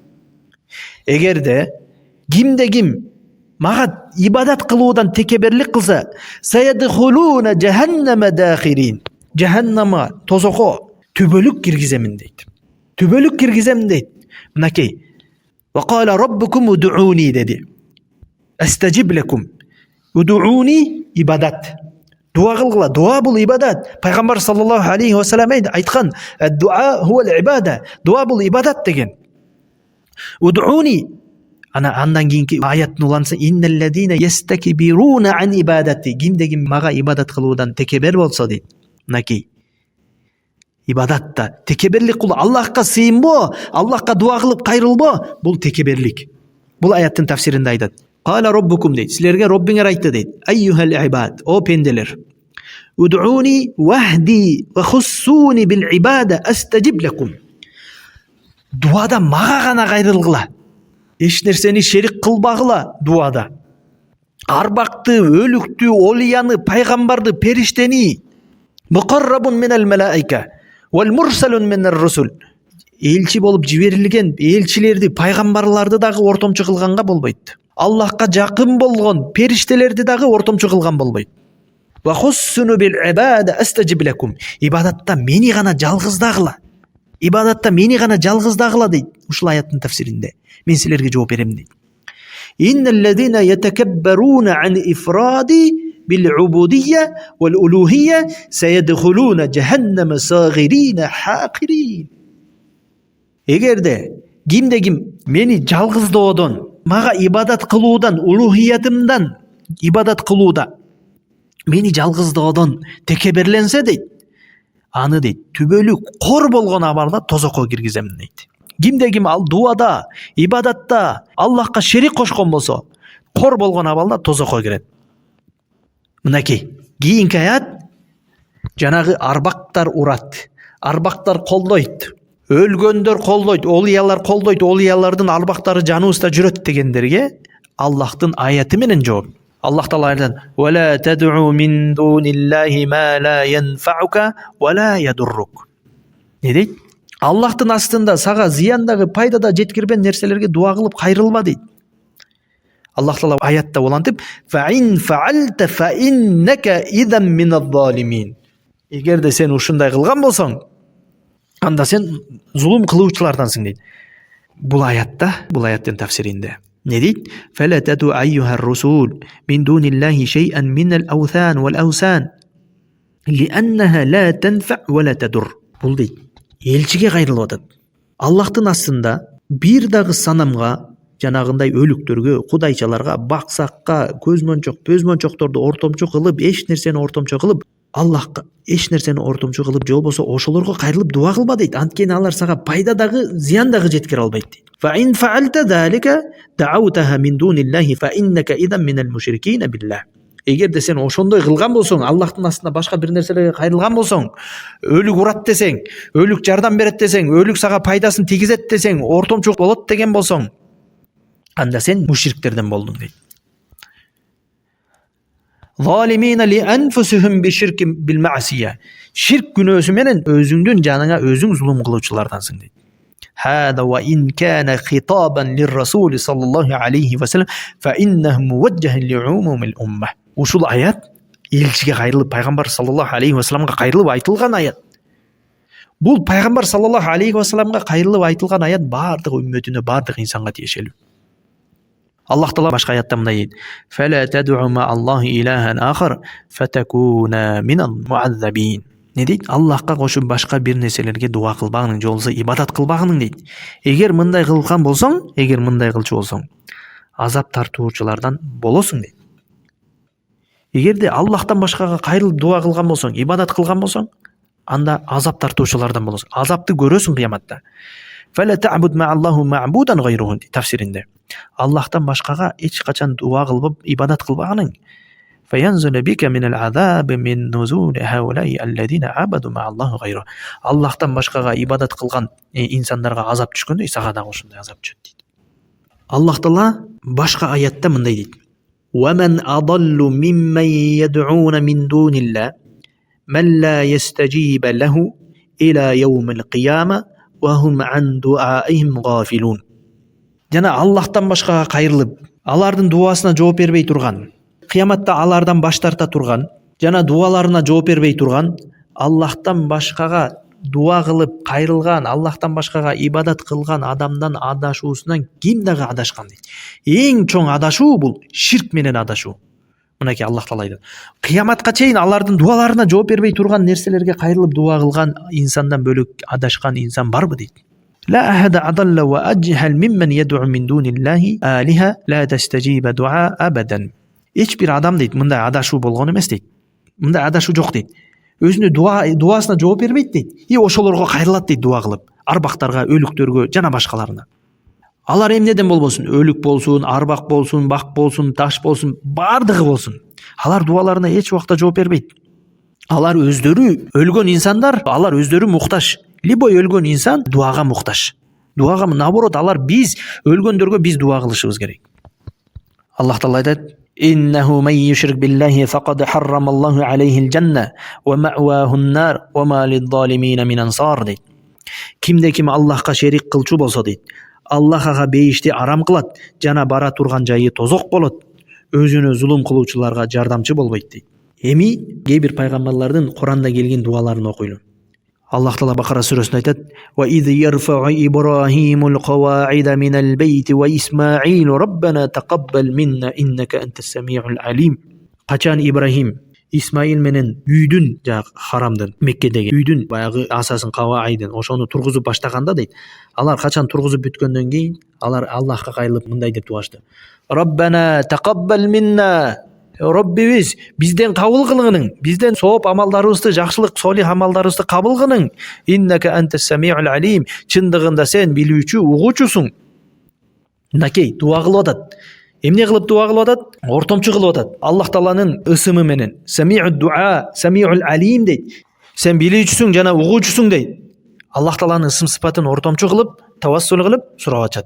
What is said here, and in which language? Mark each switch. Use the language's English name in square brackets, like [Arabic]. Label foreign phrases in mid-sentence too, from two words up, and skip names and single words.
[Kyrgyz] Эгерде кимде ким мага ибадат кылуудан текеберлик кылса, [Arabic] سيدخلون جهنم داخرين, [Kyrgyz] жаханнама, тозокко түбөлүк киргиземин дейт. Түбөлүк киргизем дейт. Мынакей. [Arabic] "وقال ربكم ادعوني" деди. أستجب لكم. ادعوني عبادة. [Kyrgyz] Дуа кылгыла. Дуа бул ибадат. Пайгамбар [Arabic] صلى الله عليه وسلم [Kyrgyz] айткан: [Arabic] "الدعاء هو العبادة". [Kyrgyz] Дуа бул ибадат деген. Удууни. Андан кийинки аяттын уланысы: [Arabic] "إن الذين يستكبرون عن عبادتي". [Kyrgyz] Кимде мага ибадат кылуудан текебер болсо дейт. Мынакей. Ибадатта текеберлик кылуу, Аллахка сыйынбоо, Аллахка дуа кылып кайрылбоо, бул текеберлик. Бул аяттын тафсиринде айтат. [Arabic] قال ربكم дейт. [Kyrgyz] Силерге Роббиңер айтты дейт. [Arabic] أيها العباد, [Kyrgyz] о пенделер. [Arabic] ادعوني وحدي وخصوني بالعبادة أستجب لكم. [Kyrgyz] Дуада мага гана кайрылгыла. Эч нерсени шерик кылбагыла дуада. Арбакты, өлүктү, олияны, пайгамбарды, периштени, [Arabic] المقربون من الملائكة والمرسلون من الرسل. [Kyrgyz] Элчи болуп жиберилген элчилерди, пайгамбарларды дагы ортомчу кылганга болбойт. Аллахка жакын болгон периштелерди дагы ортомчу кылган болбойт. [Arabic] وخصوني بالعبادة أستجب لكم. [Kyrgyz] Ибадатта мени гана жалгыздагыла. Ибадатта мени гана жалгыздагыла дейт. Ушул аяттын тафсиринде. Мен силерге жооп берем дейт. [Arabic] إن الذين يتكبرون عن إفرادي بالعبودية والألوهية سيدخلون جهنم صاغرين حقيرين. [Kyrgyz] Эгерде ким мени жалгыздоодон, мага ибадат кылуудан, улухиятымдан ибадат кылууда мени жалгыздоодон текеберленсе дейт, аны дейт түбөлүк кор болгон абалда тозокко киргизем дейт. Ким ал дуада, ибадатта Аллахка шерик кошкон болсо, кор болгон абалда тозокко кирет. Мынакей кийинки аят жанагы арбактар урат, арбактар колдойт, өлгөндөр колдойт, олиялар колдойт, олиялардын арбактары жаныбызда жүрөт дегендерге Аллахтын аяты менен жооп. Аллах Таала айтат: [Arabic] "ولا تدع من دون الله ما لا ينفعك ولا يضرك". [Kyrgyz] Не дейт? Аллахтын астында сага зыяндагы, пайдада жеткирбен нерселерге дуа кылып кайрылма дейт. Аллах Таала аятта улантып: [Arabic] "فإن فعلت فإنك إذا من الظالمين". [Kyrgyz] Эгерде сен ушундай кылган болсоң, анда сен зулум кылуучулардансың дейт. Бул аяттын тафсиринде не дейт? [Arabic] "فلا تدع أيها الرسول من دون الله شيئا من الأوثان والأوثان لأنها لا تنفع ولا تضر". [Kyrgyz] Бул дейт, элчиге кайрылып атат. Аллахтын астында бир дагы санамга, жанагындай өлүктөргө, кудайчаларга, баксакка, көзмөнчөкторду ортомчу кылып, эч нерсени ортомчу кылып, Аллахка эч нерсени ортомчу кылып, же болбосо ошолорго кайрылып дуа кылба дейт. Анткени алар сага пайда дагы, зыян дагы жеткире албайт дейт. [Arabic] فإن فعلت ذلك دعوتها من دون الله فإنك إذا من المشركين بالله. [Kyrgyz] Эгерде сен ошондой кылган болсоң, Аллахтын астында башка бир нерселерге кайрылган болсоң, өлүк урат десең, өлүк жардам берет десең, өлүк сага пайдасын тийгизет десең, ортомчу болот деген болсоң, анда сен мушриктерден болдуң дейт. [Arabic] ظالمين لأنفسهم بالشرك بالمعصية. [Kyrgyz] Ширк күнөөсү менен өзүңдүн жаныңа өзүң зулум кылуучулардансың дейт. [Arabic] هذا وإن كان خطابا للرسول صلى الله عليه وسلم فإنه موجه لعموم الأمة. [Kyrgyz] Ушул аят элчиге кайрылып, пайгамбар [Arabic] صلى الله عليه وسلم [Kyrgyz] кайрылып айтылган аят. Бул пайгамбар [Arabic] صلى الله عليه وسلم [Kyrgyz] кайрылып айтылган аят бардык үммөтүнө, бардык инсанга тиешелүү. Аллах Таала башка аятта мындай дейт: [Arabic] "فلا تدع مع الله إلها آخر فتكون من المعذبين". [Kyrgyz] Не дейт? Аллахка кошуп башка бир нерселерге дуа кылбагың, же болбосо ибадат кылбагың дейт. Эгер мындай кылган болсоң, мындай кылчу болсоң, азап тартуучулардан болосуң дейт. Эгерде Аллахтан башкага кайрылып дуа кылган болсоң, ибадат кылган болсоң, анда азап тартуучулардан болосуң. Азапты көрөсүң кыяматта. [Arabic] فلا تعبد مع الله معبودا غيره тафсиринде. [Kyrgyz] Аллахтан башкага эч качан дуа кылып, ибадат кылбаганың. [Arabic] فينزل بك من العذاب من نزول هؤلاء الذين عبدوا مع الله غيره. [Kyrgyz] Аллахтан башкага ибадат кылган инсандарга азап түшкөндөй, сага дагы ошондой азап түшөт дейт. Аллах Таала башка аятта мындай дейт: [Arabic] وَمَنْ أَضَلُّ مِمَّنْ يَدْعُونَ مِنْ دُونِ اللَّهِ مَنْ لَا يَسْتَجِيبَ لَهُ إِلَى يَوْمِ الْقِيَامَةِ وَهُمْ عَنْ دُعَائِهِمْ غَافِلُونَ. [Kyrgyz] Жана Аллахтан башкага кайрылып, алардын дуасына жооп бербей турган, кыяматта алардан баш тарта турган, жана дуаларына жооп бербей турган, Аллахтан башкага дуа кылып кайрылган, Аллахтан башкага ибадат кылган адамдан адашуусунан ким дагы адашкан дейт. Эң чоң адашуу бул ширк менен адашуу. Мынакей Аллах Таала айтат. Кыяматка чейин алардын дуаларына жооп бербей турган нерселерге кайрылып дуа кылган инсандан бөлөк адашкан инсан барбы дейт. [Arabic] لا أحد أضل وأجهل ممن يدعو من دون الله آلهة لا تستجيب دعاء أبدا. [Kyrgyz] Эч бир адам дейт, мындай адашуу болгон эмес дейт. Мындай адашуу жок дейт. Өзүнө дуасына жооп бербейт дейт. И ошолорго кайрылат дейт дуа кылып. Арбактарга, өлүктөргө жана башкаларына. Алар эмнеден болбосун, өлүк болсун, арбак болсун, бак болсун, таш болсун, бардыгы болсун. Алар дуаларына эч убакта жооп бербейт. Алар өздөрү өлгөн инсандар, алар өздөрү муктаж. Любой өлгөн инсан дуага муктаж. Дуага наоборот, алар биз өлгөндөргө биз дуа кылышыбыз керек. Аллах Таала айтат: [Arabic] "إنه من يشرك بالله فقد حرم الله عليه الجنة ومأواه النار وما للظالمين من أنصار" дейт. [Kyrgyz] Кимде ким Аллахка шерик кылчу болсо дейт, Аллах ага бейишти арам кылат, жана бара турган жайы тозок болот. Өзүнө зулум кылуучуларга жардамчы болбойт дейт. Эми кээ бир пайгамбарлардын Куранда келген дуаларын окуйлу. Аллах Таала Бакара сүрөсүндө айтат: [Arabic] "وإذ يرفع إبراهيم القواعد من البيت وإسماعيل ربنا تقبل منا إنك أنت السميع العليم." [Kyrgyz] Качан Ибрахим Исмаил менен үйдүн, харамдын, Меккедеги үйдүн баягы асасын, каваидин, ошону тургузуп баштаганда дейт, алар качан тургузуп бүткөндөн кийин алар Аллахка кайрылып мындай деп дуашты: [Arabic] "ربنا تقبل منا", [Kyrgyz] Роббибиз бизден кабыл кылгының, бизден сооп амалдарыбызды, жакшылык, солих амалдарыбызды кабыл кылгың. [Arabic] إنك أنت السميع العليم, [Kyrgyz] чындыгында сен билүүчү, угуучусуң. Мынакей дуа кылып атат. Эмне кылып дуа кылып атат? Ортомчу кылып атат. Аллах Тааланын ысымы менен. [Arabic] سميع الدعاء، السميع العليم [Kyrgyz] дейт. Сен билүүчүсүң жана угуучусуң дейт. Аллах Тааланын ысым сыпатын ортомчу кылып, тавассул кылып сурап атат.